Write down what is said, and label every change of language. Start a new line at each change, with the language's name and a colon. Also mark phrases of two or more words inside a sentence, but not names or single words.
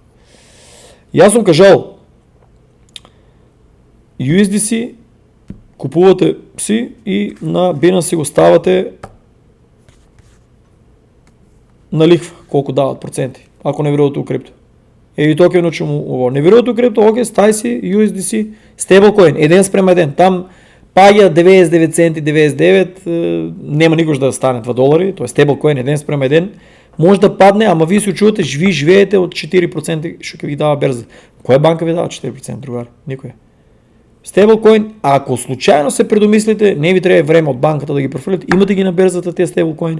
Macedonian: Јас сум кажал USDC купувате си и на Binance си го ставате на лихва, колку дават проценти, ако не верувате у крипто. И тоа ќе научим ово. Не верувате у крипто, окей, стај си USDC, stablecoin, 1:1. Там паѓа 99 центи, 99, нема никош да стане $2, тоа е stablecoin 1:1. Може да падне, ама вие се чувате, ви живеете од 4% што ќе ви дава берза. Која банка ви дава 4%, другари? Никоја. Stablecoin, ако случајно се предомислите, не ви треба време од банката да ги префрлите, имате ги на берзата тие stablecoin.